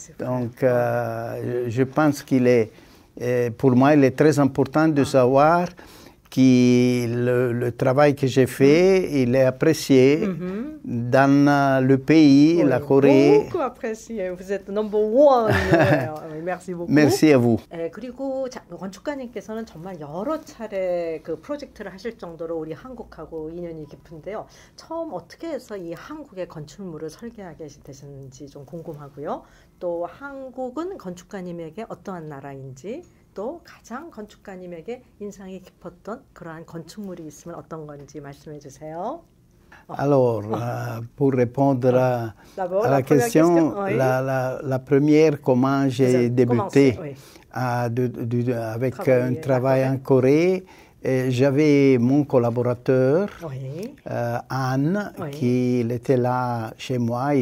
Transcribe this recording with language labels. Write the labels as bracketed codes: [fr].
[fr] donc, je pense qu'il est, pour moi, il est très important de savoir que le travail que j'ai fait, il est apprécié dans le pays, la Corée. beaucoup apprécié. Vous êtes [en] number 1. [fr] Merci beaucoup. Merci à vous. [ko] 그리고 건축가님께서는 정말 여러 차례 그 프로젝트를 하실 정도로 우리 한국하고 인연이 깊은데요. 처음 어떻게 해서 이 한국의 건축물을 설계하게 되셨는지 좀 궁금하고요. 또 한국은 건축가님에게 어떠한 나라인지, 또 가장 건축가님에게 인상이 깊었던 그러한 건축물이 있으면 어떤 건지 말씀해 주세요. [fr] Alors, pour répondre à la question, la première, comment j'ai débuté avec un travail en Corée, j'avais mon collaborateur, Anne, qui était là chez moi.